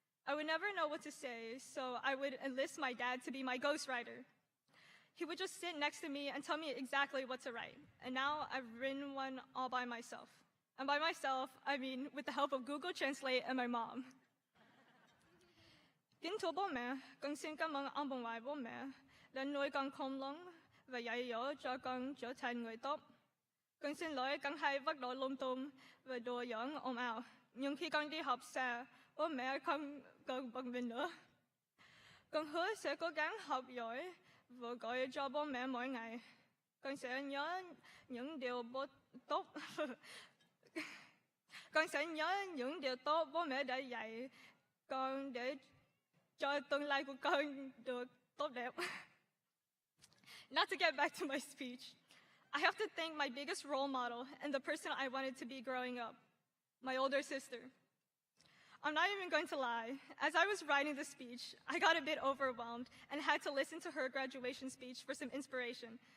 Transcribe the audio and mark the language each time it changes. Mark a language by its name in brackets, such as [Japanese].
[English] I would never know what to say, so I would enlist my dad to be my ghostwriter. He would just sit next to me and tell me exactly what to write. And now I've written one all by myself. And by myself, I mean with the help of Google Translate and my mom. [Vietnamese] Kính thưa bố mẹ, con xin cảm ơn ông bà ngoại bố mẹ đã nuôi con khôn lớn và dạy dỗ cho con trở thành người tốt. Con xin lỗi con hay bắt đầu lung tung và đùa giỡn ồn ào. Nhưng khi con đi học xa, bố mẹ không cần bận mình nữa. Con hứa sẽ cố gắng học giỏi và gọi cho bố mẹ mỗi ngày. Con sẽ nhớ những điều tốt. Con sẽ nhớ những điều tốt bố mẹ đã dạy con để cho tương lai của con được tốt đẹp. [English] Now to get back to my speech, I have to thank my biggest role model and the person I wanted to be growing up, my older sister. I'm not even going to lie. As I was writing the speech, I got a bit overwhelmed and had to listen to her graduation speech for some inspiration.